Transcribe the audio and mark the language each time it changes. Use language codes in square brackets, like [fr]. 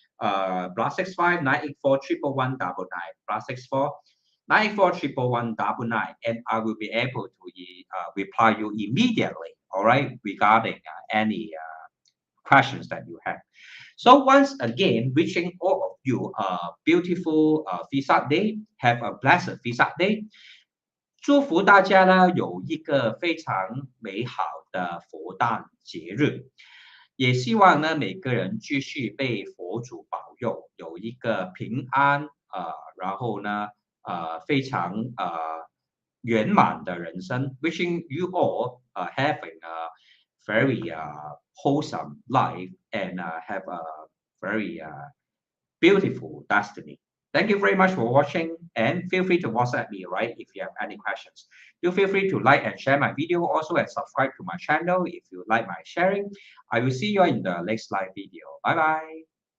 [en] +65 984 111 +64 984 111 and I will be able to reply you immediately, all right, regarding any questions that you have. So once again, wishing all of you a beautiful Vesak Day. Have a blessed Vesak Day. [zh] 祝福大家呢有一个非常美好的佛诞节日，也希望呢每个人继续被佛祖保佑，有一个平安然后呢非常圆满的人生。 [en] Wishing you all having a very wholesome life and have a very beautiful destiny. Thank you very much for watching and feel free to WhatsApp me, right, if you have any questions. Do feel free to like and share my video also and subscribe to my channel if you like my sharing. I will see you in the next live video. Bye bye.